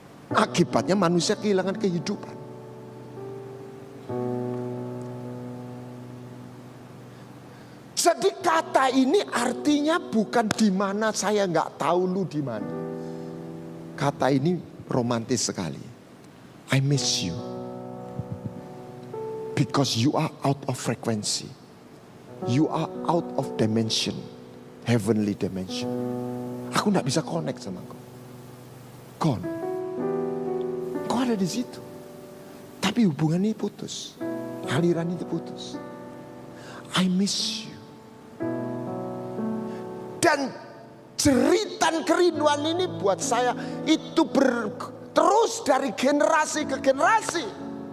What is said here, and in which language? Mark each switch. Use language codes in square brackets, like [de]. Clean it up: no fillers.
[id] Akibatnya manusia kehilangan kehidupan. Jadi kata ini artinya bukan di mana saya nggak tahu lu di mana. Kata ini romantis sekali. [en] I miss you because you are out of frequency. You are out of dimension, heavenly dimension. [id] Aku nggak bisa connect sama kau. Gone. Kau ada di situ, tapi hubungan ini putus, aliran itu putus. [en] I miss you. [id] Dan jeritan kerinduan ini buat saya itu terus dari generasi ke generasi.